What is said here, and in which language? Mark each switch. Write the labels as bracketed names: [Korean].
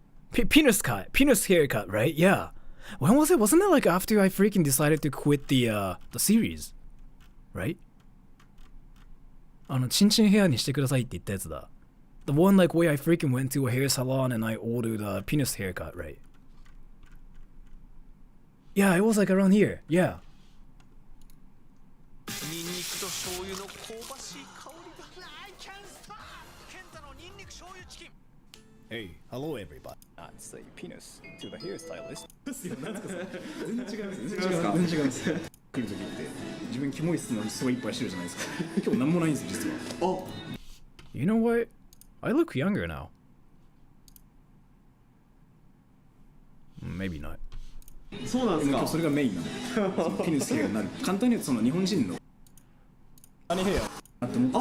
[English] Penis cut, penis haircut, right? Yeah. When was it? Wasn't it like after I freaking decided to quit the series, right? [Japanese] チンチンヘアにしてくださいって言ったやつだ。 [English] The one like where I freaking went to a hair salon and I ordered a penis haircut, right? Yeah, it was like around here. Yeah. Hey, hello everybody. Say penis to the hairstylist. [Japanese] 全然違います。全然違います。来る時って自分キモい質問すごいいっぱいしてるじゃないですか。今日なんもないんですよ実は。 [English] You know what? I look younger now. Maybe not. [Japanese] そうなんですか。今日それがメインなの。ピヌスヘアになる。簡単に言うとその日本人のアニヘアって思ってたんですよ。